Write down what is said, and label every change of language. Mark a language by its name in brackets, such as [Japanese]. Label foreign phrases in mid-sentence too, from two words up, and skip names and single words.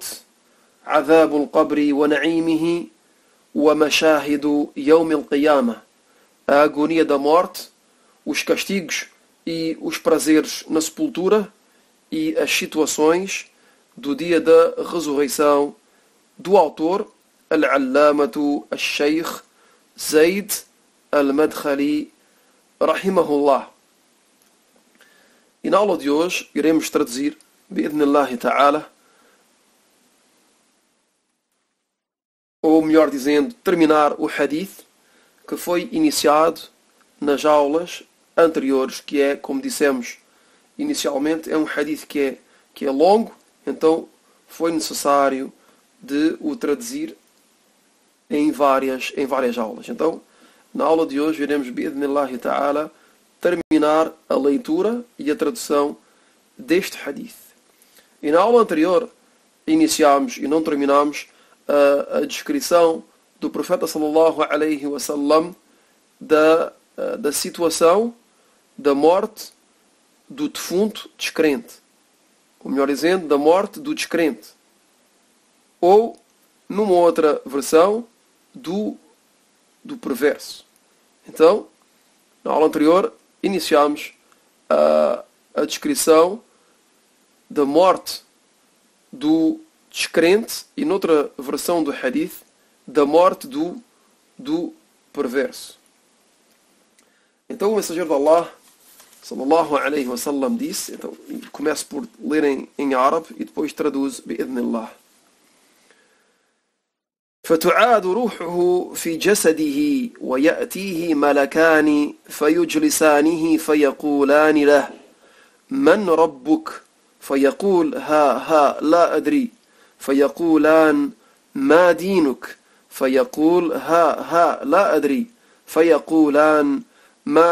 [Arabic] عذاب القبر ونعيمه ومشاهد يوم القيامة, [Portuguese] a agonia da morte, os castigos e os prazeres na sepultura e as situações do dia da ressurreição, do autor Al-Allamatu Al-Sheikh Zayd Al-Madkhali Rahimahullah. E na aula de hoje iremos traduzir, [Arabic] بإذن الله تعالى, [Portuguese] ou melhor dizendo, terminar o hadith que foi iniciado nas aulas anteriores, que é, como dissemos inicialmente, é um hadith que é longo, então foi necessário de o traduzir em várias aulas. Então, na aula de hoje iremos, [Arabic] بإذن الله تعالى, [Portuguese] terminar a leitura e a tradução deste hadith. E na aula anterior iniciámos e não terminámos a descrição do profeta [Arabic] صلى الله عليه وسلم [Portuguese] da situação da morte do defunto descrente. Ou melhor dizendo, da morte do descrente. Ou, numa outra versão, do perverso. Então, na aula anterior iniciamos a descrição da morte do descrente e, noutra versão do hadith, da morte do perverso. Então o mensageiro de Allah, [Arabic] صلى الله عليه وسلم, [Portuguese] disse, então começo por ler em árabe e depois traduzo bi'idhnillah. [Arabic] فتعاد روحه في جسده ويأتيه ملكان فيجلسانه فيقولان له من ربك فيقول ها لا أدري فيقولان ما دينك فيقول ها لا أدري فيقولان ما